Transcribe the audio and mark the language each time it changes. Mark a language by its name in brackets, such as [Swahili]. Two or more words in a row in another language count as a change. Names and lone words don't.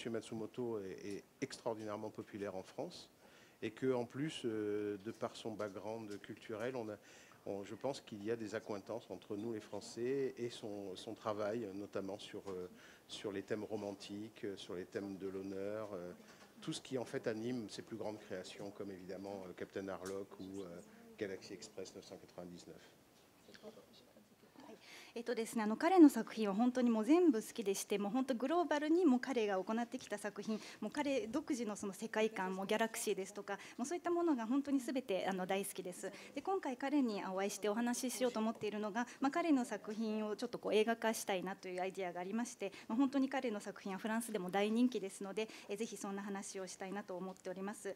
[French] Matsumoto est extraordinairement populaire en France et qu'en plus, de par son background culturel, je pense qu'il y a des accointances entre nous les Français et son travail, notamment sur les thèmes romantiques, sur les thèmes de l'honneur, tout ce qui en fait anime ses plus grandes créations, comme évidemment Captain Harlock ou Galaxy Express 999. [Japanese] ですね、彼の作品は本当にもう全部好きでしてもう本当グローバルにも彼が行ってきた作品もう彼独自のその世界観もギャラクシーですとかもうそういったものが本当に全て大好きです。で今回彼にお会いしてお話ししようと思っているのが、彼の作品をちょっと映画化したいなというアイデアがありまして、本当に彼の作品はフランスでも大人気ですのでぜひそんな話をしたいなと思っております。